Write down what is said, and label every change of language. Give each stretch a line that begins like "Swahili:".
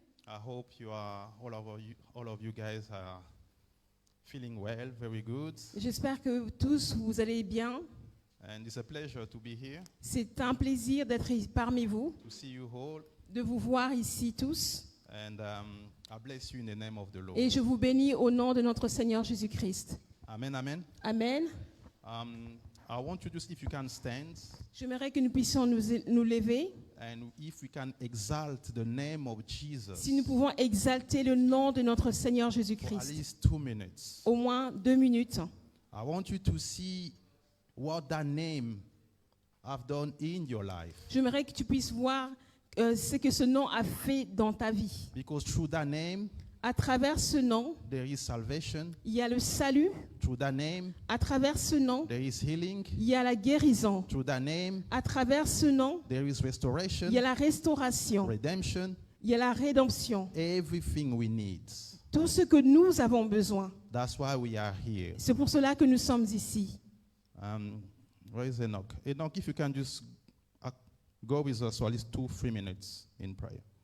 English: I hope all of you guys are feeling well, very good.
French: J'espère que tous vous allez bien.
English: And it's a pleasure to be here,
French: C'est un plaisir d'être parmi vous,
English: to see you all.
French: de vous voir ici tous.
English: And I bless you in the name of the Lord.
French: Et je vous bénis au nom de notre Seigneur Jésus-Christ. Amen, amen. Amen.
English: I want you to see if you can stand
French: J'aimerais que nous puissions nous lever.
English: and if we can exalt the name of Jesus
French: Si nous pouvons exalter le nom de notre Seigneur
English: for at
French: Jésus-Christ.
English: least 2 minutes.
French: Au moins 2 minutes.
English: I want you to see what that name have done in your life.
French: J'aimerais que tu puisses voir ce que ce nom a fait dans ta vie.
English: Because through that name,
French: À travers ce nom,
English: there is salvation.
French: il y a le salut.
English: Through that name,
French: À travers ce nom,
English: there is healing.
French: il y a la guérison.
English: Through that name,
French: À travers ce nom,
English: there is restoration,
French: il y a la restauration.
English: redemption,
French: Il y a la rédemption.
English: everything we need.
French: Tout ce que nous avons besoin.
English: That's why we are here.
French: C'est pour cela que nous sommes ici.
English: Where is Enoch? Enoch, if you can just go with us for at least 2-3 minutes in prayer.